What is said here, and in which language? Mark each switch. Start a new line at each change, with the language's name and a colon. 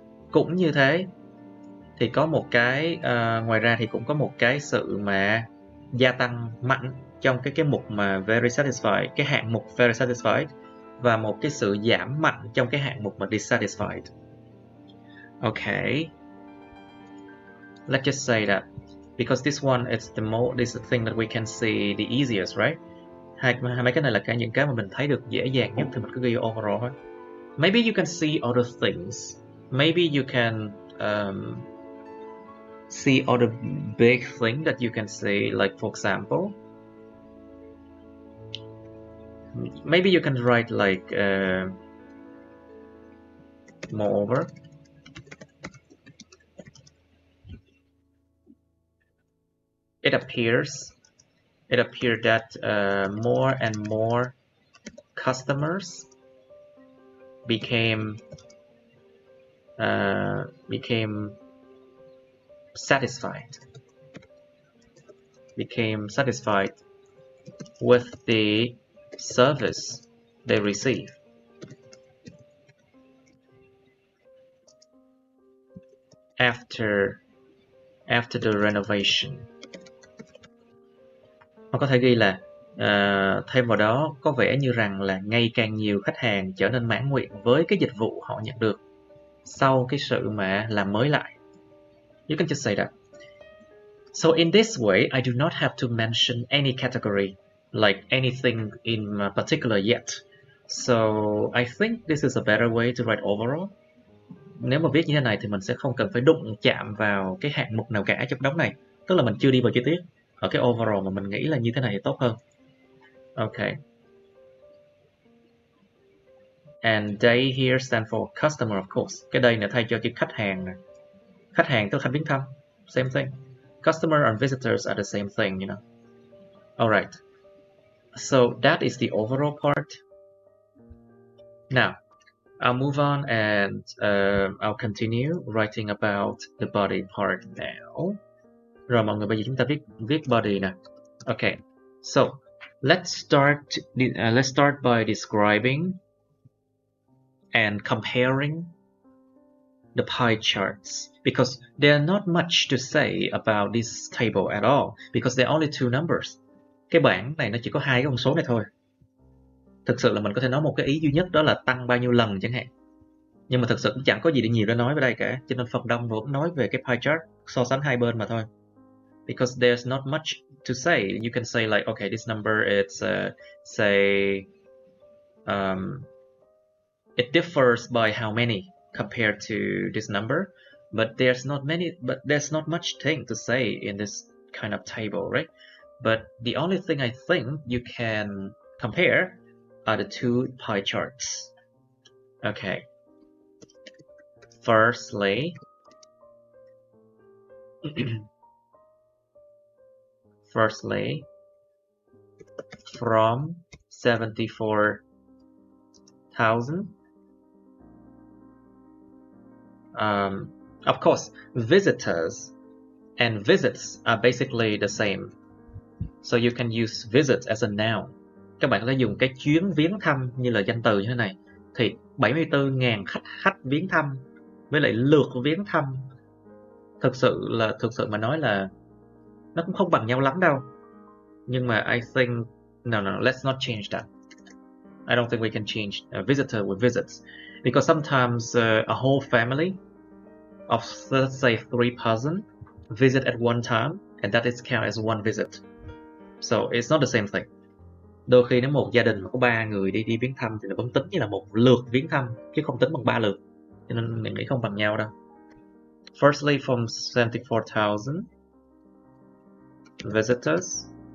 Vietnamese: Cũng như thế thì có một cái ngoài ra thì cũng có một cái sự mà gia tăng mạnh trong cái mục mà
English: very satisfied,
Vietnamese: cái hạng mục very satisfied, và một cái sự giảm mạnh trong cái hạng mục mà dissatisfied.
English: Okay, let's just say that because this one is this is the thing that we can see the easiest, right?
Vietnamese: Mấy cái này là những cái mà mình thấy được dễ dàng nhất thì mình cứ ghi overall thôi.
English: Maybe you can see other things. Maybe you can see other big thing that you can see, like for example, maybe you can write like moreover. It appeared that more and more customers became satisfied with the service they receive. After the renovation.
Vietnamese: Hoặc có thể ghi là Thêm vào đó có vẻ như rằng là ngày càng nhiều khách hàng trở nên mãn nguyện với cái dịch vụ họ nhận được sau cái sự mà làm mới lại.
English: You can just say that. So in this way, I do not have to mention any category, like anything in particular yet. So I think this is a better way to write overall.
Vietnamese: Nếu mà viết như thế này thì mình sẽ không cần phải đụng chạm vào cái hạng mục nào cả trong đống này. Tức là mình chưa đi vào chi tiết. Ở cái overall mà mình nghĩ là như thế này thì tốt hơn.
English: Okay. And they here stand for customer, of course.
Vietnamese: Cái đây là thay cho chữ khách hàng nè. Khách hàng tức là khách viếng thăm.
English: Same thing. Customer and visitors are the same thing, you know. Alright. So that is the overall part. Now, I'll move on and I'll continue writing about the body part now.
Vietnamese: Rồi mọi người bây giờ chúng ta viết body nè.
English: Okay. So, let's start by describing and comparing the pie charts, because there's not much to say about this table at all, because there are only two numbers.
Vietnamese: Cái bảng này nó chỉ có hai cái con số này thôi. Thực sự là mình có thể nói một cái ý duy nhất, đó là tăng bao nhiêu lần chẳng hạn. Nhưng mà thực sự cũng chẳng có gì để nhiều để nói ở đây cả, cho nên phần đông vẫn nói về cái pie chart, so sánh hai bên mà thôi.
English: Because there's not much to say. You can say like, okay, this number is say it differs by how many compared to this number, but there's not much thing to say in this kind of table, right? But the only thing I think you can compare are the two pie charts. Okay. Firstly, from 74,000. Of course, visitors and visits are basically the same. So you can use visit as a noun.
Vietnamese: Các bạn có thể dùng cái chuyến viếng thăm như là danh từ như thế này. Thì 74.000 khách viếng thăm với lại lượt viếng thăm, thực sự mà nói là nó cũng không bằng nhau lắm đâu. Nhưng mà
English: I think no, let's not change that. I don't think we can change visitor with visits, because sometimes a whole family of, let's say, 3 persons visit at one time, and that is counted as one visit. So it's not the same thing.
Vietnamese: Đôi khi nếu một gia đình mà có 3 người đi viếng thăm thì nó vẫn tính như là một lượt viếng thăm, chứ không tính bằng 3 lượt. Cho nên mình nghĩ không bằng nhau đâu.
English: Firstly, from 74,000 visitors,